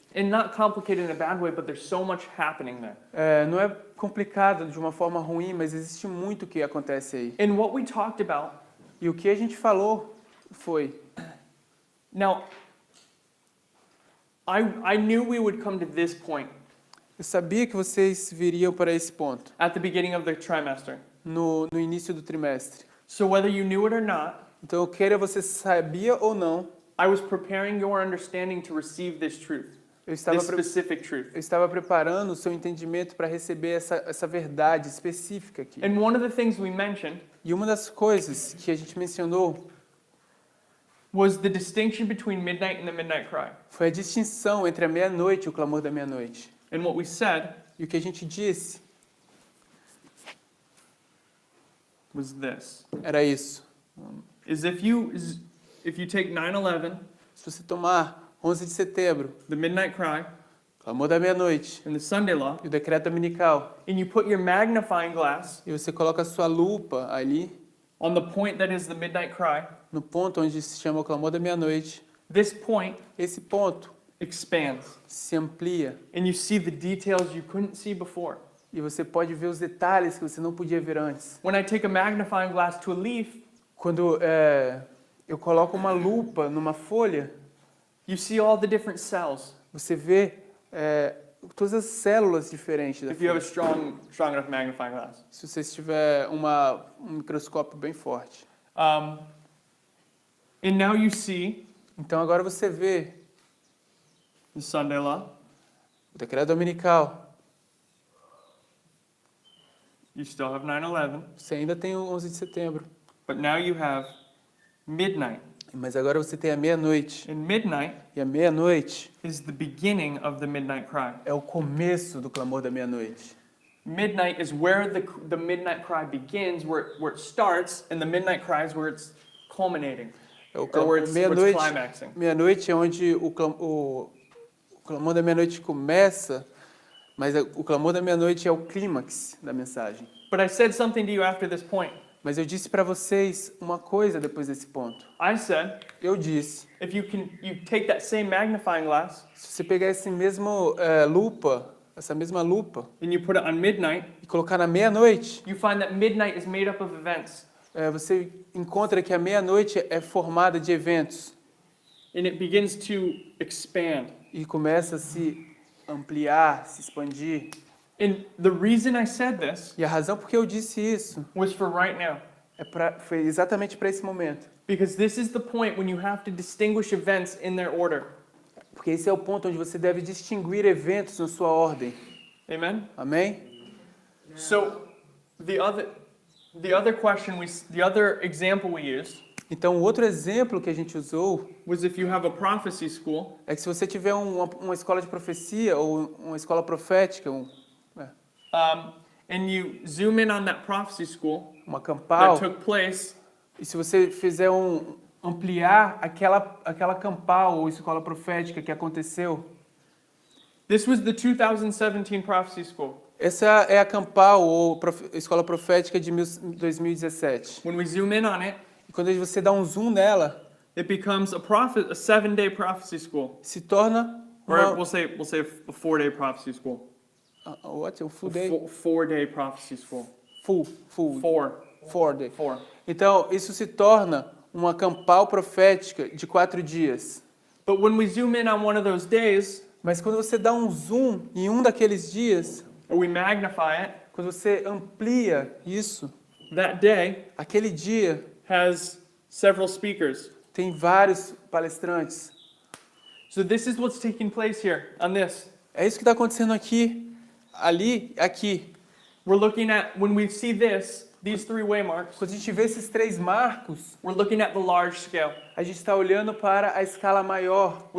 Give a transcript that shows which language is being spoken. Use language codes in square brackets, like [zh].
[en] And not complicated in a bad way, but there's so much happening there. [pt] Não é complicado de uma forma ruim, mas existe muito que acontece aí. [en] And what we talked about [pt] E o que a gente falou foi [en] Now, I knew we would come to this point [pt] Eu sabia que vocês viriam para esse ponto [en] at the beginning of the trimester. [pt] no início do trimestre. [en] So whether you knew it or not, [pt] Então, queira você sabia ou não, [en] I was preparing your understanding to receive this truth, [pt] eu estava, [en] this specific truth. [pt] eu estava preparando o seu entendimento para receber essa verdade específica aqui. [en] And one of the things we mentioned [pt] E uma das coisas que a gente mencionou [en] was the distinction between midnight and the midnight cry. [pt] foi a distinção entre a meia-noite e o clamor da meia-noite. [en] And what we said [pt] E o que a gente disse [en] was this, [pt] era isso. [en] is if you take 9/11, [pt] Se você tomar 11 de setembro, [en] the midnight cry, [pt] clamor da meia-noite [en] and the Sunday law, [pt] e o decreto dominical, [en] and you put your magnifying glass [pt] e você coloca a sua lupa ali, [en] on the point that is the midnight cry, [pt] no ponto onde se chama o clamor da meia-noite, [en] this point [pt] esse ponto [en] expands, [pt] se amplia [en] and you see the details you couldn't see before. [pt] e você pode ver os detalhes que você não podia ver antes. [en] When I take a magnifying glass to a leaf, [pt] Quando eu coloco uma lupa numa folha, [en] you see all the different cells. [pt] você vê todas as células diferentes da [en] If you have [pt] folha. [en] a strong enough magnifying glass. [pt] Se você tiver um microscópio bem forte. [en] And now you see [pt] Então agora você vê [en] the Sunday law. [pt] o decreto dominical. [en] You still have 9/11, [pt] Você ainda tem o 11 de setembro. [en] but now you have midnight. [pt] Mas agora você tem a meia-noite. [en] And midnight [pt] E a meia-noite [en] is the beginning of the midnight cry. [pt] é o começo do clamor da meia-noite. [en] Midnight is where the midnight cry begins, where it starts, and the midnight cry is where it's culminating, [pt] É o [en] or where it's [pt] meia-noite. [en] climaxing. [pt] Meia-noite é onde o clamor da meia-noite começa, mas o clamor da meia-noite é o clímax da mensagem. [en] But I said something to you after this point. [pt] Mas eu disse para vocês uma coisa depois desse ponto. [en] I said, [pt] Eu disse, [en] if you take that same magnifying glass [pt] se você pegar esse mesmo essa mesma lupa [en] and you put it on midnight, [pt] e colocar na meia-noite, [en] you find that midnight is made up of events, [pt] você encontra que a meia-noite é formada de eventos [en] and it begins to expand. [pt] e começa a se ampliar, se expandir. [en] And the reason I said this [pt] E a razão por que eu disse isso [en] was for right now. [pt] foi exatamente para esse momento. [en] Because this is the point when you have to distinguish events in their order. [pt] Porque esse é o ponto onde você deve distinguir eventos na sua ordem. [en] Amen? [pt] Amém? [en] So the other example we used [pt] Então, o outro exemplo que a gente usou [en] was if you have a prophecy school [pt] é que se você tiver uma escola de profecia ou uma escola profética, [en] and you zoom in on that prophecy school [pt] uma [en] that [pt] campal, [en] took place, [pt] e se você fizer ampliar aquela campal ou escola profética que aconteceu, [en] this was the 2017 prophecy school. [pt] essa é a campal ou escola profética de 2017. [en] When we zoom in on it, [pt] E quando você dá um zoom nela, [en] it becomes a 7-day prophecy school. [pt] se torna [en] Or [pt] uma, [en] we'll say a 4-day prophecy school. what? Um full A day? 4-day prophecy school. Full 4. day. 4. [pt] Então, isso se torna uma campal profética de 4 dias. [en] But when we zoom in on one of those days, [pt] Mas quando você dá um zoom em um daqueles dias, [en] or we magnify it, [pt] quando você amplia isso, [en] that day [pt] aquele dia [en] has several speakers. [pt] tem vários palestrantes. [en] So this is what's taking place here on this. [pt] É isso que está acontecendo aqui, ali, aqui. [en] We're looking at, when we see these 3 waymarks, [pt] Quando a gente vê esses 3 marcos, [en] we're looking at the large scale. [pt] a gente está olhando para a escala maior.